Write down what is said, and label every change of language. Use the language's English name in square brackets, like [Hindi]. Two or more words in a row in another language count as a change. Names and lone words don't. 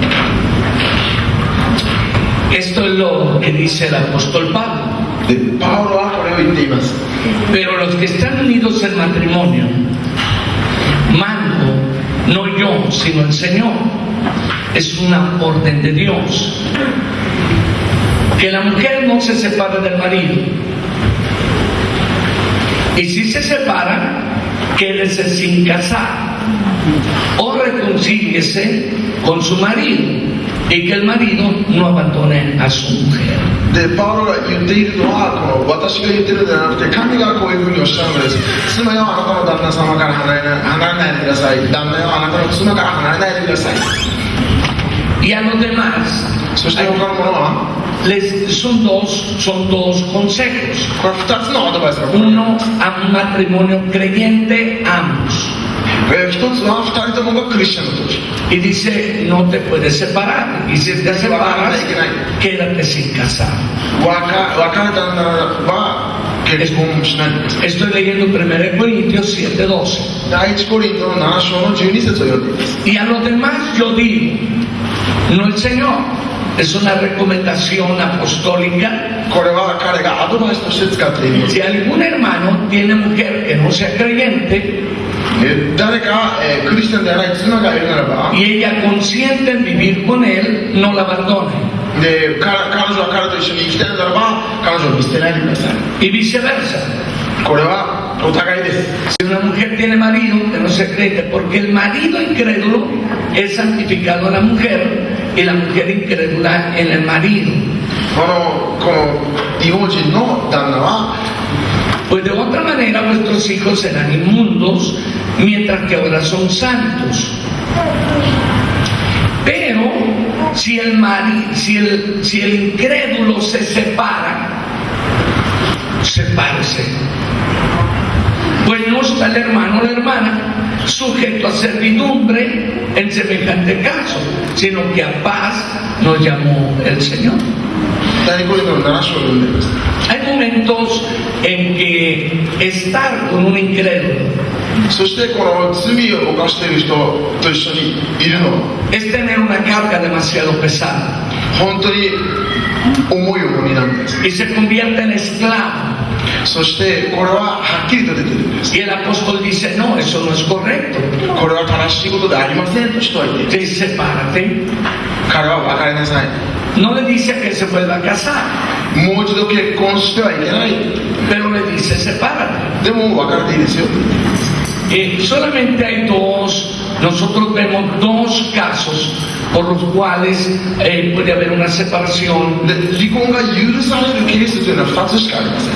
[Spanish] Esto es lo que dice el apóstol Pablo. [Japanese] でパウロはこれを言っています。 [Spanish] Pero los que están unidos en matrimonio, mando, no yo, sino el Señor, es una orden de Dios. Que la mujer no se separe del marido. Y si se separa, quédese sin casar. O reconcíliese con su marido. Y que el marido no abandone a su mujer. [Japanese] でパウロが言っているのはこの私が言ってるんじゃなくて神がこういうふうにおっしゃるのです。妻よあなたの旦那様から離れないでください。旦那よあなたの妻から離れないでください。 [Spanish] Y a los demás, [Japanese] そして他の者は [Spanish] son dos consejos. [Japanese] これ2つのアドバイスがこれ [Spanish] Uno a un matrimonio creyente, ambos. [Japanese] 一つは2人ともがクリスチャンの時 [Spanish] Y dice, no te puedes separar. Y si te separas, quédate sin casar. [Japanese] 別れたならば結婚しないんです。 [Spanish] Estoy leyendo 1 Corintios 7:12. [Japanese] 第一コリントの7章の12節を読んでいます。 [Spanish] Y a los demás yo digo, no el Señor. Es una recomendación apostólica. [Japanese] これは彼がアドバイスとして使っています。 [Spanish] Si algún hermano tiene mujer que no sea creyente, [Japanese] 誰か、クリスチャンではない妻がいるならば [Spanish] y ella consiente en vivir con él, no la abandone. [Japanese] で彼女は彼と一緒に生きたいならば彼女を見捨てないでください。 [Spanish] Y viceversa. [Japanese] これはお互いです。 [Spanish] Si una mujer tiene marido que no sea creyente, porque el marido incrédulo es santificado a la mujer y la mujer incrédula en el marido. [Japanese] この異邦人の旦那は [Spanish] Pues de otra manera vuestros hijos serán inmundos, mientras que ahora son santos. Pero si el incrédulo se separa, sepárese. Pues no está el hermano o la hermana sujeto a servidumbre en semejante caso, sino que a paz nos llamó el Señor. [Japanese] 第二コリントの7章を読んでいます。 [Spanish] Hay momentos en que estar con un incrédulo [Japanese] そしてこの罪を犯している人と一緒にいるのは [Spanish] es tener una carga demasiado pesada. [Japanese] 本当に重い重荷なんです。 [Spanish] y se convierte en esclavo. [Japanese] そしてこれははっきりと出てるんです。 [Spanish] Y el apóstol dice, no, eso no es correcto. [Japanese] これは正しいことでありませんと人は言っている。 [Spanish] Dice, sepárate. [Japanese] 彼は別れなさい。 [Spanish] No le dice que se vuelva a casar, [Japanese] もう一度結婚してはいけない。 [Spanish] pero le dice, sepárate. [Japanese] でも別れていいですよ。 [Spanish] Solamente hay nosotros vemos dos casos por los cuales puede haber una separación, [Japanese] で離婚が許されるケースというのは2つしかありません。